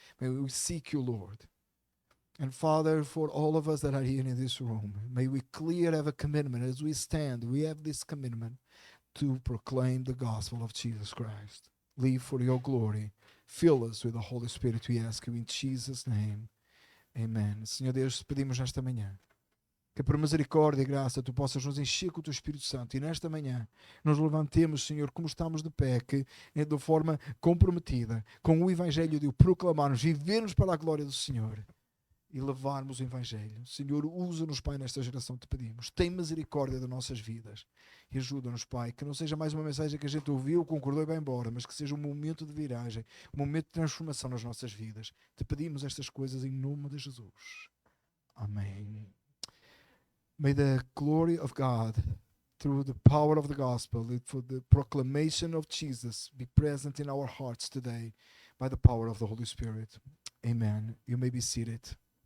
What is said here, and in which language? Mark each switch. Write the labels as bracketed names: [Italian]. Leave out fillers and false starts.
[English] May we seek you, Lord. And Father, for all of us that are here in this room, may we clearly have a commitment as we stand. We have this commitment to proclaim the gospel of Jesus Christ. Live for your glory. Fill us with the Holy Spirit, we ask you in Jesus' name. Amen. [Portuguese] Senhor Deus, pedimos nesta manhã que por misericórdia e graça tu possas nos encher com o teu Espírito Santo e nesta manhã nos levantemos, Senhor, como estamos de pé, que de forma comprometida com o Evangelho de o proclamarmos, vivermos para a glória do Senhor e levarmos o Evangelho. Senhor, usa-nos, Pai, nesta geração, te pedimos. Tem misericórdia das nossas vidas e ajuda-nos, Pai, que não seja mais uma mensagem que a gente ouviu, concordou e vai embora, mas que seja um momento de viragem, um momento de transformação nas nossas vidas. Te pedimos estas coisas em nome de Jesus. Amém. [English] May the glory of God, through the power of the gospel, for the proclamation of Jesus, be present in our hearts today by the power of the Holy Spirit. Amen. You may be seated.